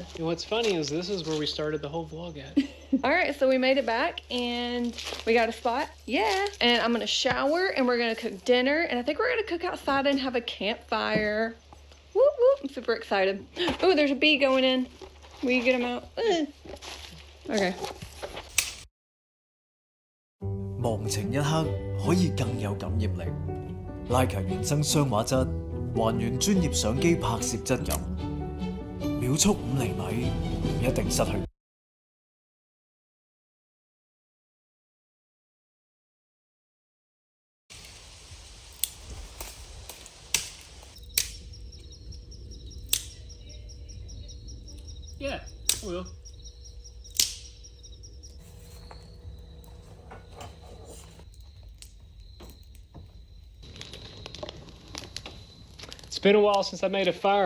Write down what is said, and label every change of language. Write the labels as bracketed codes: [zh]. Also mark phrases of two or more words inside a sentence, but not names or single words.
[en] And what's funny is this is where we started the whole vlog at. All right, so we made it back and we got a spot. Yeah. And I'm gonna shower and we're gonna cook dinner. And I think we're gonna cook outside and have a campfire. Whoop, whoop, I'm super excited. Oh, there's a bee going in. Will you get him out? Okay. [yue] 忘情一刻可以更有感染力，拉強原生雙畫質，還原專業相機拍攝質感，秒速5厘米，唔一定失去。 [en] Yeah, I will. It's been a while since I made a fire.